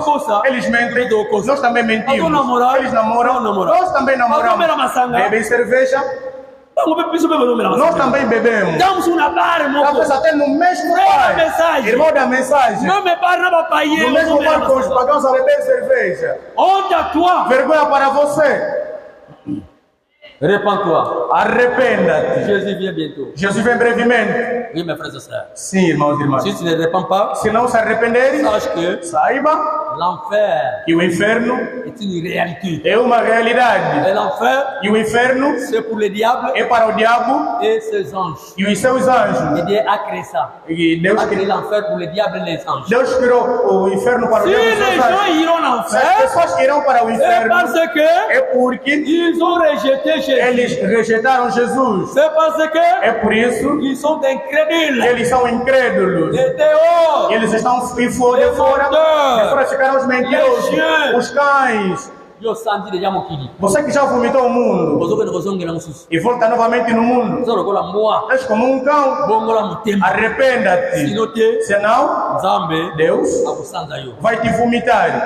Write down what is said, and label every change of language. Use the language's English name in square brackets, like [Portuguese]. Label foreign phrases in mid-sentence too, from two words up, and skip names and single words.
[Portuguese] Eles mentem, nós também mentimos. Eles namoram, nós também namoramos. Bebem cerveja, nós também bebemos. Estamos até no mesmo bar. Irmão da mensagem. No mesmo bar com os pagãos a beber cerveja. Vergonha para você. [French] Répands-toi. [Portuguese] Arrependa-te. [French] Jésus vient bientôt. [Portuguese] Jesus vem brevemente. [French] Oui, mes frères et sœurs. [Portuguese] Sim, irmãos e irmãs. [French] Si tu ne répands pas, [Portuguese] se não se arrependerem, [French] sache que [Portuguese] saiba [French] l'enfer [Portuguese] que o inferno [French] est une réalité. [Portuguese] É uma realidade. [French] Et l'enfer, [Portuguese] e o inferno [French] c'est pour le diable [Portuguese] é para o diabo [French] et ses anges. [Portuguese] E os seus anjos. [French] Et Dieu a créé ça. [Portuguese] E Deus a [French] créé l'enfer pour le diable et les anges. [Portuguese] Deus criou o inferno para o diabo e os seus anjos. [French] Si les gens iront en enfer, [Portuguese] as pessoas irão para o inferno. [French] Parce que [Portuguese] é porque [French] ils ont rejeté Jésus. [Portuguese] Eles rejeitaram Jesus. [French] C'est parce que [Portuguese] é por isso [French] ils sont incrédules. [Portuguese] Eles são incrédulos. [French] De dehors, [Portuguese] eles estão de fora ficaram os mentirosos, os cães. Você que já vomitou o mundo e volta novamente no mundo, és como um cão. Arrependa-te, senão Deus vai te vomitar.